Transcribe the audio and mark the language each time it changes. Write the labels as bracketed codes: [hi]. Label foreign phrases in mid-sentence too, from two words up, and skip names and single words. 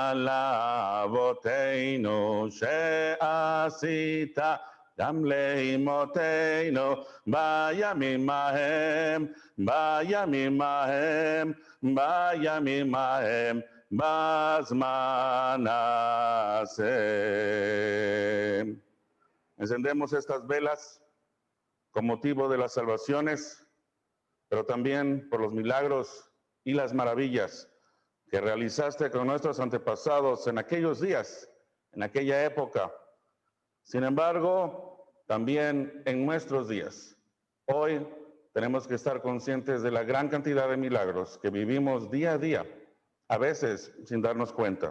[he] לאבותינו, שעשית גם לאמותינו בימים ההם, בימים ההם, בימים ההם, בזמן הזה. [es] Encendemos estas velas con motivo de las salvaciones, pero también por los milagros y las maravillas que realizaste con nuestros antepasados en aquellos días, en aquella época. Sin embargo, también en nuestros días, hoy tenemos que estar conscientes de la gran cantidad de milagros que vivimos día a día, a veces sin darnos cuenta.